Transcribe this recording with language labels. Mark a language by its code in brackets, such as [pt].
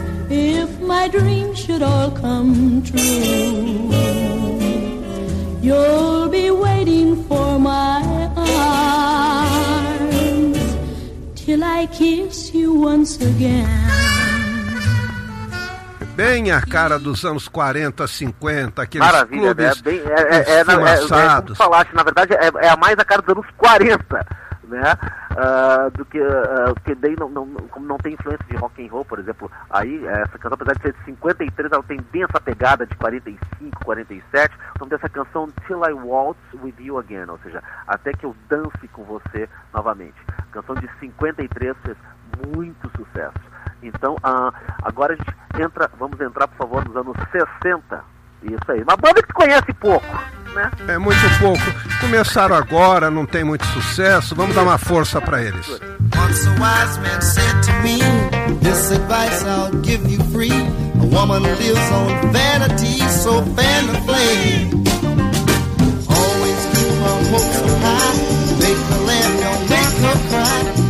[en] If my dream should all come true, you'll be waiting for my arms. Till I kiss you once again. [pt] Bem a cara dos anos 40, 50, aqueles maravilha, clubes, né? Como falaste, na verdade é mais a cara dos anos 40, né? Porque daí não tem influência de rock and roll, por exemplo. Aí essa canção, apesar de ser de 53, ela tem bem essa pegada de 45, 47. O nome dessa canção, Till I Waltz With You Again, ou seja, Até Que Eu Dance Com Você Novamente. Canção de 53 fez muito sucesso. Então, agora a gente entra, vamos entrar, por favor, nos anos 60. Isso aí. Uma banda que se conhece pouco, né? É muito pouco. Começaram agora, não tem muito sucesso. Vamos dar uma força pra eles. [en] Once a wise man said to me, this advice I'll give you free. A woman lives on vanity, so fan the flame. Always keep her hopes so high. Make her laugh, don't make her cry.